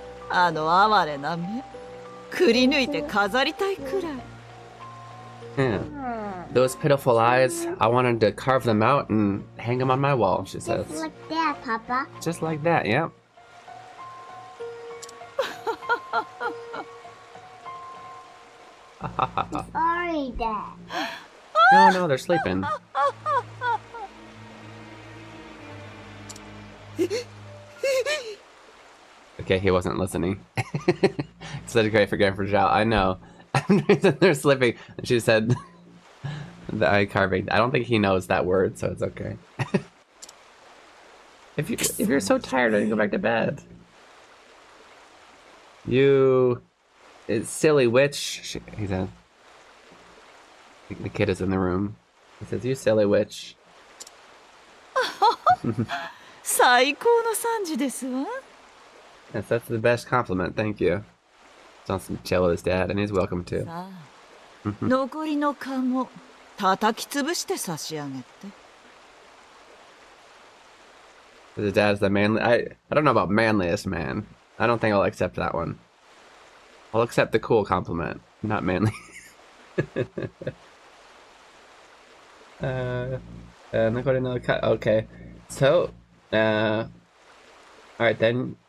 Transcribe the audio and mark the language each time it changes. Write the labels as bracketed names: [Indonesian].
[Japanese] あの哀れな目くり抜いて飾りたいくらい [English] Yeah. Those pitiful eyes, I wanted to carve them out and hang them on my wall, she says. Just like that, Papa. Just like that, yeah. Sorry, Dad. No, they're sleeping. Okay, he wasn't listening. Such a great forgetting for Zhao. I know. They're sleeping. She said the eye carving. I don't think he knows that word, so it's okay. If you're so tired, then go back to bed. You silly witch. He said. The kid is in the room. He says, "You silly witch." [Japanese] 最高の賛辞ですわ [English] Yes, that's the best compliment. Thank you. Just wants to chill with his dad, and he's welcome to. [Japanese] さあ残りの蚊も叩き潰して差し上げて [English] His dad's the manly. I don't know about manliest man. I don't think I'll accept that one. I'll accept the cool compliment, not manly. Okay. So, alright then.